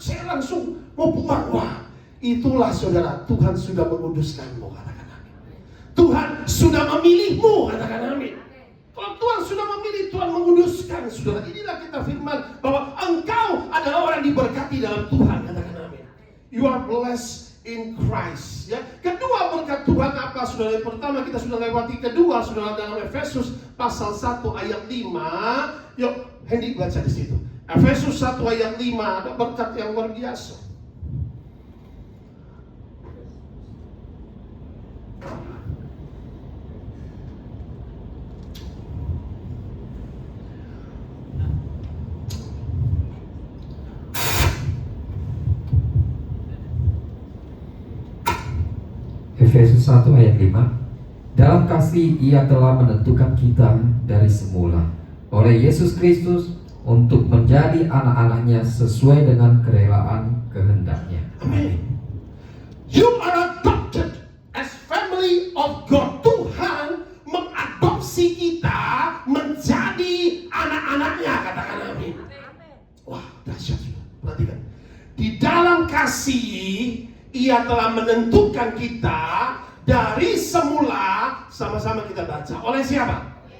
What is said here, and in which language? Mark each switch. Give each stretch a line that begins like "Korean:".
Indonesian: Saya langsung mau buang. Wah, itulah, saudara, Tuhan sudah menguduskanmu. Katakan amin. Tuhan sudah memilihmu. Katakan amin. Kalau Tuhan sudah memilih, Tuhan menguduskan, saudara. Inilah kita firman bahwa engkau adalah orang diberkati dalam Tuhan. Katakan amin.
English: You are blessed in Christ.
Indonesian: Ya. Kedua berkat Tuhan apa, saudara? Yang pertama kita sudah lewati. Kedua, saudara, dalam Efesus pasal 1 ayat 5. Yuk, Hendy baca di situ. Efesus 1 ayat 5 ada berkat yang luar biasa. Efesus 1 ayat 5. Dalam kasih ia telah menentukan kita dari semula oleh Yesus Kristus untuk menjadi anak-anaknya sesuai dengan kerelaan kehendaknya. Amin.
English: You are adopted as family of God.
Indonesian: Tuhan mengadopsi kita menjadi anak-anaknya. Katakan amin. Wah, dahsyat. Perhatikan. Di dalam kasih ia telah menentukan kita dari semula. Sama-sama kita baca. Oleh siapa?